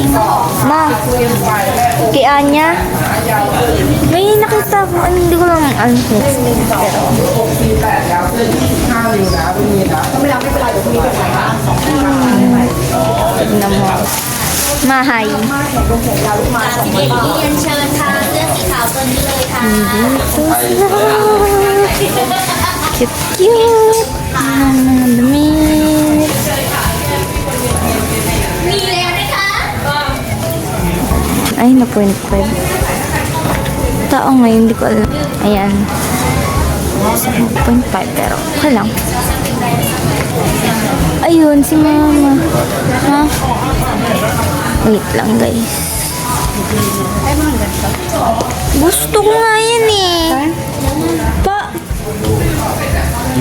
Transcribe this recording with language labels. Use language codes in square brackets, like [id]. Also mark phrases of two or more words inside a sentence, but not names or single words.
[tl] Ma, kay Anya, may nakita ko, hindi ko lang pero tignan mo. Mahay. [th] เรียนเชิญค่ะเสื้อสีขาวตัวนี้เลยค่ะ [en] Cute, cute. [tl] Mga damit. [th] มีแล้วนะคะ [tl] Ay, na 0.5. Tao ngayon, hindi ko alam. Ayan. 0.5, pero okay lang. Ayun, si mama. Ha? Wait lang, guys. Gusto ko nga yan eh. Pa.